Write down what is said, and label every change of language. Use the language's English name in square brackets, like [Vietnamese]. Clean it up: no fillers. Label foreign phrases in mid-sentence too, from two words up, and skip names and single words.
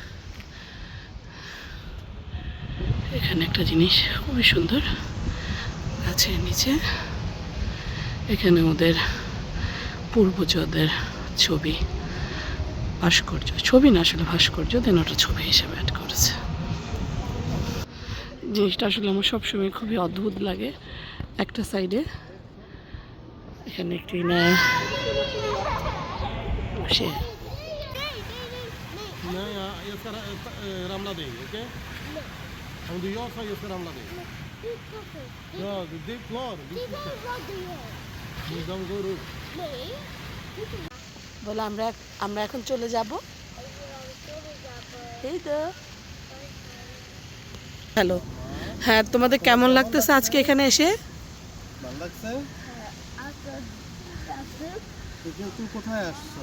[Bangla] এখানে একটা জিনিস খুবই সুন্দর গাছের নিচে, এখানে ওদের পূর্বজদের ছবি, ভাস্কর্য, ছবি না আসলে ভাস্কর্য, দেন ওটা ছবি হিসেবে অ্যাড করেছে। জিনিসটা আসলে আমার সবসময় খুবই অদ্ভুত লাগে। একটা সাইডে এখানে একটি না বসে [Swedish] Nej, jag ska ramla dig, okej? Om du gör så, jag ska ramla dig. Ja, det är klart. De går upp. [Bangla] বলে আমরা এখন চলে যাব। এই তো হ্যালো, হ্যাঁ, তোমাদের কেমন লাগতেছে আজকে এখানে এসে? ভালো লাগছে? তুই কোথায় আসছো?